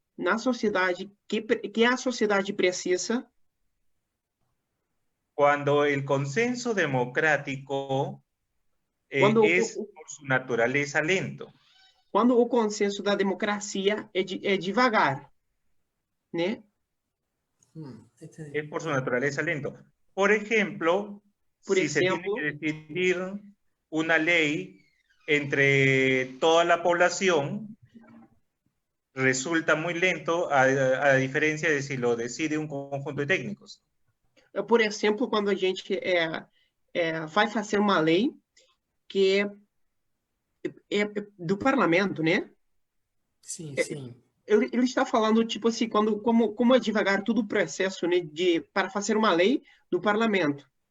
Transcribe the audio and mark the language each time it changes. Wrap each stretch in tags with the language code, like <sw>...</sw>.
<pt>na sociedade, que a sociedade precisa</pt> <es>cuando el consenso democrático es por su naturaleza lento?</es> <pt>Quando o consenso da democracia é devagar, né?</pt> <es>Es por su naturaleza lento. Por ejemplo, si se tiene que decidir una ley entre toda la población, resulta muy lento, a diferencia de si lo decide un conjunto de técnicos.</es> <pt>Por exemplo, quando a gente vai fazer uma lei que é do parlamento, né? Sim, sim. Ele está falando, tipo assim, como é devagar todo o processo, né, para fazer uma lei do parlamento.</pt>